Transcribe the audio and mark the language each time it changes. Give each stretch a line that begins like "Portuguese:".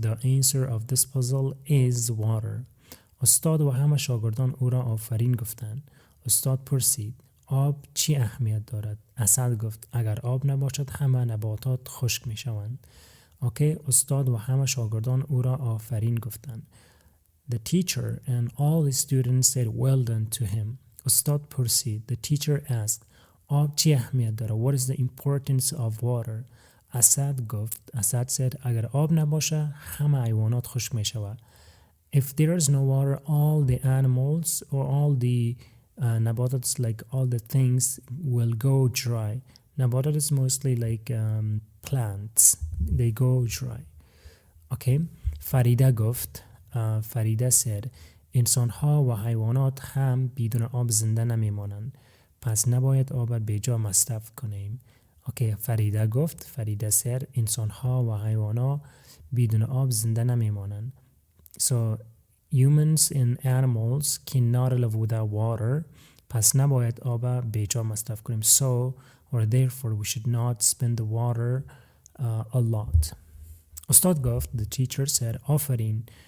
English: The answer of this puzzle is water.
Persian: استاد و همه شاگردان او را آفرین گفتند. استاد پرسید آب چی اهمیت دارد؟ اسد گفت اگر آب نباشد همه نباتات خشک می شوند. اوکی، استاد و همه شاگردان او را آفرین گفتند.
English: The teacher and all the students said well done to him.
Persian: استاد پرسید.
English: The teacher asked
Persian: آب چی اهمیت دارد؟
English: What is the importance of water?
Persian: اسد گفت. اسد said اگر آب نباشه همه حیوانات خشک می شود.
English: If there is no water, all the animals or all the nabatats, like all the things, will go dry. Nabatat is mostly like plants. They go dry. Okay. Farida گفت.
Persian: Farida said انسان‌ها و حیوانات هم بدون آب زنده نمی‌مانند. پس نباید آب بیجا مصرف کنیم.
English: Okay. Farida گفت.
Persian: Farida said انسان‌ها و حیوانات بدون آب زنده نمی‌مانند.
English: So humans and animals cannot live without water.
Persian: پس نباید آب بیجا مصرف کنیم.
English: So or therefore we should not spend the water a lot.
Persian: استاد گفت.
English: The teacher said آفرین.